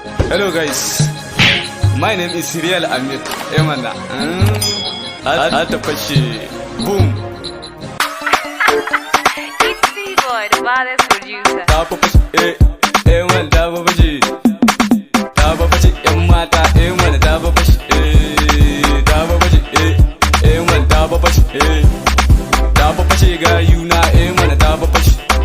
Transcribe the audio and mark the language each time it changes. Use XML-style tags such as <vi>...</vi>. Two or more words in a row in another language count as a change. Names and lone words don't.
<en>Hello guys, my name is Real Amir.</en> <ha>Eh mana, hmm? Har, har ta fashe, boom.</ha> <en>It's the boy, the baddest producer.</en> <ha>Ta fa fashe, eh, eh man, ta fa fashe. Ta fa fashe, yan mata, eh mana, ta fa fashe, eh, ta fa fashe, eh, eh man, ta fa fashe, eh. Ta fa fashe gayuna, eh mana, ta fa fashe.</ha>